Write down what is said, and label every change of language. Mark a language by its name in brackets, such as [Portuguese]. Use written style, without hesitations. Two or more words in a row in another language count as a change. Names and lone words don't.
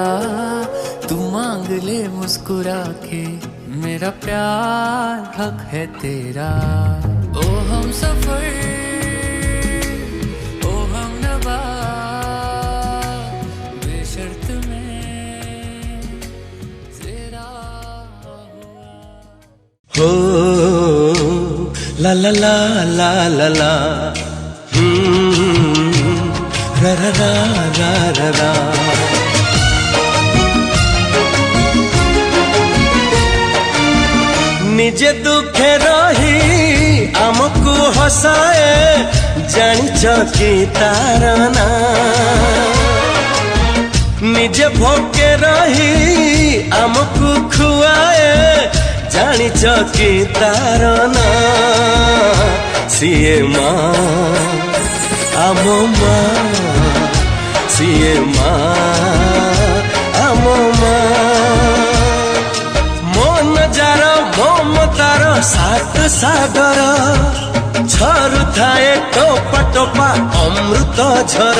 [Hindi] तू मांग ले मुस्कुरा के, मेरा प्यार हक है तेरा। ओ हम सफर, ओ हम नवा, बेशर्त में तेरा हुआ। हो ला ला ला ला ला ला, रा रा रा रा रा रा। [Odia] ନିଜେ ଦୁଃଖେ ରହି ଆମକୁ ହସାଏ, ଜାଣିଚ କି ତାର ନା। ନିଜେ ଭୋକେ ରହି ଆମକୁ ଖୁଆଏ, ଜାଣିଚ କି ତାର ନା। ସିଏ ମାଁ ଆମ ମାଁ, ସିଏ ମାଁ ଆମ ମାଁ। ମନ ଯାର ମମତାର ସାତ ସାଗର, ଝରୁ ଥାଏ ଟୋପା ଟୋପା ଅମୃତ ଝର।